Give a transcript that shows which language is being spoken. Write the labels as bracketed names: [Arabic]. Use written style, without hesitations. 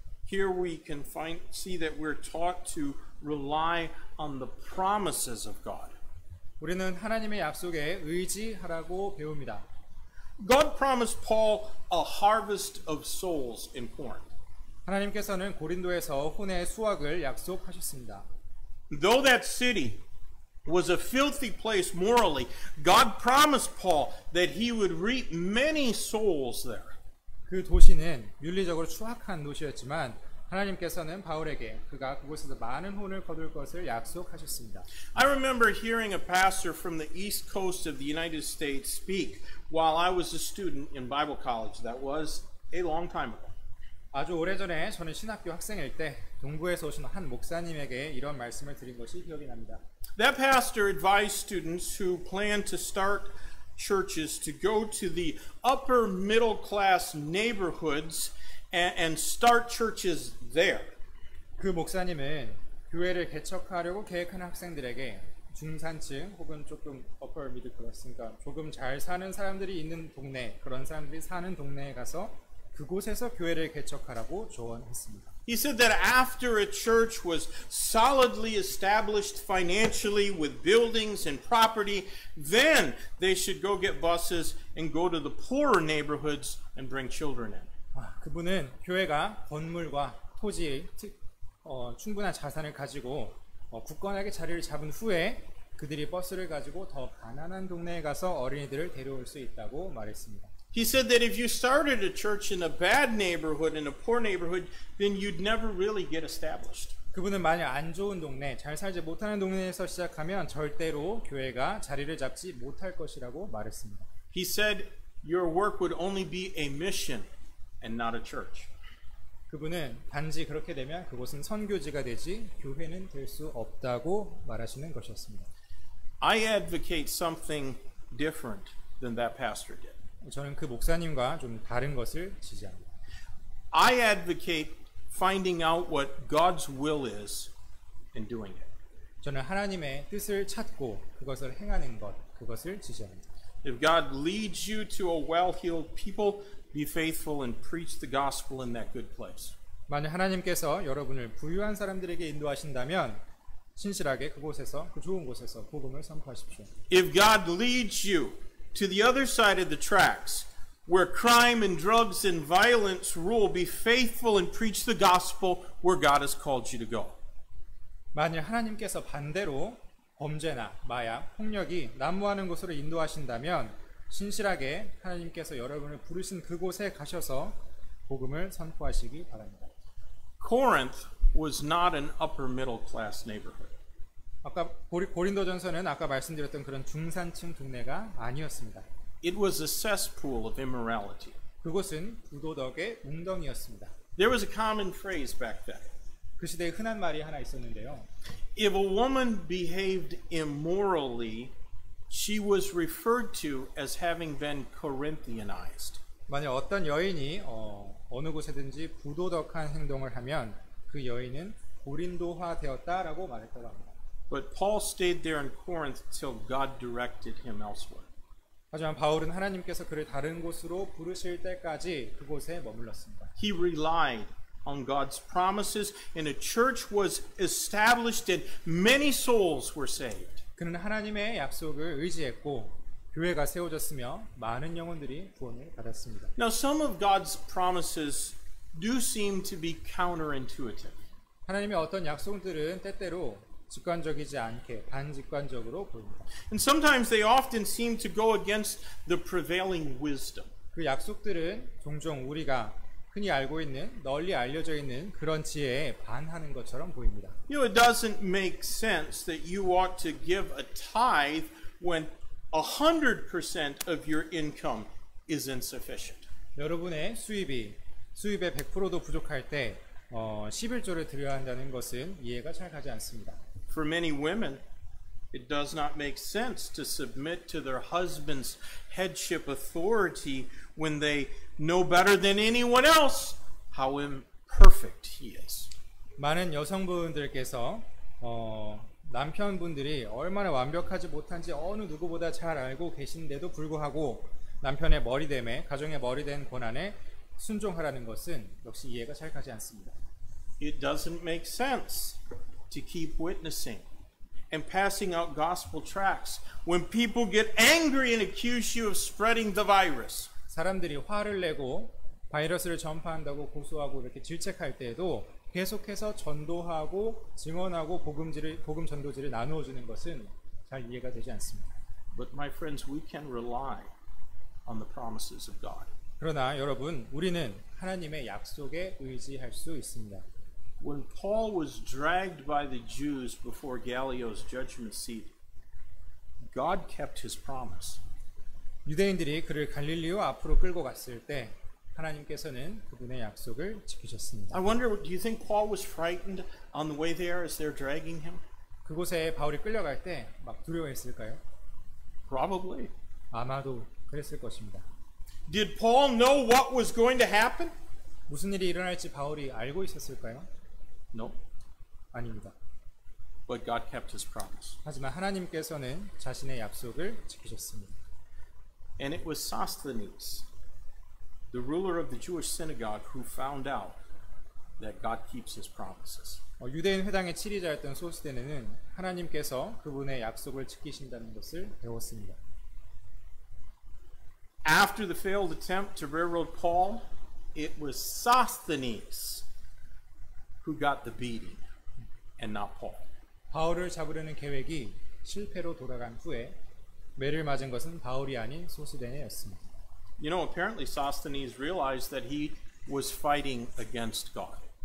[English] Here we can see that we're taught to rely on the promises of God. [Korean] 우리는 하나님의 약속에 의지하라고 배웁니다. [English] God promised Paul a harvest of souls in Corinth. [Korean] 하나님께서는 고린도에서 혼의 수확을 약속하셨습니다. [English] Though that city was a filthy place morally, God promised Paul that he would reap many souls there. [Korean] 그 도시는 윤리적으로 추악한 도시였지만 하나님께서는 바울에게 그가 그곳에서 많은 혼을 거둘 것을 약속하셨습니다. [English] I remember hearing a pastor from the East Coast of the United States speak while I was a student in Bible college. That was a long time ago. [Korean] 아주 오래전에 저는 신학교 학생일 때 동부에서 오신 한 목사님에게 이런 말씀을 드린 것이 기억이 납니다. [English] That pastor advised students who plan to start churches to go to the upper middle class neighborhoods and start churches there. [Korean] 그 목사님은 교회를 개척하려고 계획하는 학생들에게 중산층 혹은 조금 [English] upper middle class, [Korean] 그러니까 조금 잘 사는 사람들이 있는 동네, 그런 사람들이 사는 동네에 가서 그곳에서 교회를 개척하라고 조언했습니다. [English] He said that after a church was solidly established financially with buildings and property, then they should go get buses and go to the poorer neighborhoods and bring children in. [Korean] 그분은 교회가 건물과 토지, 충분한 자산을 가지고 굳건하게 자리를 잡은 후에 그들이 버스를 가지고 더 가난한 동네에 가서 어린이들을 데려올 수 있다고 말했습니다. [English] He said that if you started a church in a bad neighborhood, in a poor neighborhood, then you'd never really get established. [Korean] 그분은 만약 안 좋은 동네, 잘 살지 못하는 동네에서 시작하면 절대로 교회가 자리를 잡지 못할 것이라고 말했습니다. [English] He said your work would only be a mission and not a church. [Korean] 그분은 단지 그렇게 되면 그곳은 선교지가 되지 교회는 될 수 없다고 말하시는 것이었습니다. [English] I advocate something different than that pastor did. [Korean] 저는 그 목사님과 좀 다른 것을 지지합니다. [English] I advocate finding out what God's will is and doing it. [Korean] 저는 하나님의 뜻을 찾고 그것을 행하는 것, 그것을 지지합니다. [English] If God leads you to a well-heeled people, be faithful and preach the gospel in that good place. [Korean] 만약 하나님께서 여러분을 부유한 사람들에게 인도하신다면 신실하게 그곳에서, 그 좋은 곳에서 복음을 선포하십시오. [English] If God leads you to the other side of the tracks, where crime and drugs and violence rule, be faithful and preach the gospel where God has called you to go. [Korean] 만약 하나님께서 반대로 범죄나 마약, 폭력이 난무하는 곳으로 인도하신다면 신실하게 하나님께서 여러분을 부르신 그곳에 가셔서 복음을 선포하시기 바랍니다. [English] Corinth was not an upper middle class neighborhood. [Korean] 아까 고린도전서는 아까 말씀드렸던 그런 중산층 동네가 아니었습니다. [English] It was a cesspool of immorality. [Korean] 그곳은 부도덕의 웅덩이였습니다. [English] There was a common phrase back then. [Korean] 그 시대에 흔한 말이 하나 있었는데요. [English] If a woman behaved immorally, she was referred to as having been Corinthianized. [Korean] 만약 어떤 여인이 어느 곳에든지 부도덕한 행동을 하면 그 여인은 고린도화 되었다라고 말했다고 합니다. [English] But Paul stayed there in Corinth till God directed him elsewhere. [Korean] 하지만 바울은 하나님께서 그를 다른 곳으로 부르실 때까지 그곳에 머물렀습니다. [English] He relied on God's promises, and a church was established and many souls were saved. [Korean] 그는 하나님의 약속을 의지했고 교회가 세워졌으며 많은 영혼들이 구원을 받았습니다. [English] Now, some of God's promises do seem to be counterintuitive. [Korean] 하나님의 어떤 약속들은 때때로 직관적이지 않게 반직관적으로 보입니다. [English] And sometimes they often seem to go against the prevailing wisdom. [Korean] 그 약속들은 종종 우리가 흔히 알고 있는, 널리 알려져 있는 그런 지혜에 반하는 것처럼 보입니다. [English] You know, it doesn't make sense that you ought to give a tithe when 100% of your income is insufficient. [Korean] 여러분의 수입의 100%도 부족할 때 11조를 드려야 한다는 것은 이해가 잘 가지 않습니다. [English] For many women, it does not make sense to submit to their husband's headship authority when they know better than anyone else how imperfect he is. [Korean] 많은 여성분들께서 남편분들이 얼마나 완벽하지 못한지 어느 누구보다 잘 알고 계신데도 불구하고 남편의 머리됨에, 가정의 머리된 권한에 순종하라는 것은 역시 이해가 잘 가지 않습니다. [English] It doesn't make sense to keep witnessing and passing out gospel tracts when people get angry and accuse you of spreading the virus. [Korean] 사람들이 화를 내고 바이러스를 전파한다고 고소하고 이렇게 질책할 때에도 계속해서 전도하고 증언하고 복음 전도지를 나누어 주는 것은 잘 이해가 되지 않습니다. [English] But my friends, we can rely on the promises of God. [Korean] 그러나 여러분, 우리는 하나님의 약속에 의지할 수 있습니다. [English] When Paul was dragged by the Jews before Gallio's judgment seat, God kept his promise. [Korean] 유대인들이 그를 갈릴리오 앞으로 끌고 갔을 때 하나님께서는 그분의 약속을 지키셨습니다. [English] I wonder, do you think Paul was frightened on the way there as they're dragging him? [Korean] 그곳에 바울이 끌려갈 때 막 두려워했을까요? [English] Probably. [Korean] 아마도 그랬을 것입니다. [English] Did Paul know what was going to happen? [Korean] 무슨 일이 일어날지 바울이 알고 있었을까요? [English] No. [Korean] 아닙니다. [English] But God kept his promise. [Korean] 하지만 하나님께서는 자신의 약속을 지키셨습니다. [English] And it was Sosthenes, the ruler of the Jewish synagogue, who found out that God keeps his promises. [Korean] 유대인 회당의 치리자였던 소스데네는 하나님께서 그분의 약속을 지키신다는 것을 배웠습니다. [English] After the failed attempt to railroad Paul, it was Sosthenes who got the beating and not Paul. [Korean] 바울을 잡으려는 계획이 실패로 돌아간 후에 매를 맞은 것은 바울이 아닌 소스데네였습니다. [English] You know, apparently Sosthenes realized that he was fighting against God.